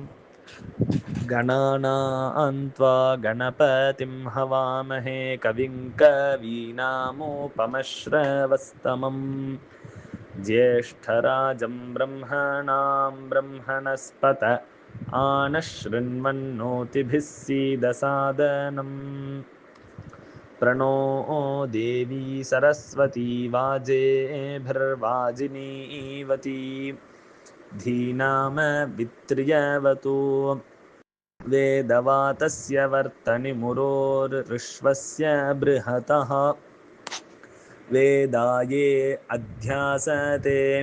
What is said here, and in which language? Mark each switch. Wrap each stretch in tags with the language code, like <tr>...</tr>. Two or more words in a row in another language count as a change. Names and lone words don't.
<sa>గణానాం త్వా గణపతిం హవామహే కవిం కవీనాముపమశ్రవస్తమం జ్యేష్ఠరాజం బ్రహ్మణాం బ్రహ్మణస్పత ఆనశృణ్వన్నోతిభిः सीदसादनम् प्रणो देवी सरस्वती वाजेभिर्वाजिनीवती धीनामवित्र्यवतु वेदवातस्य वर्तनिमुरोर्विश्वस्य बृहतः वेदाये अध्यासते</sa>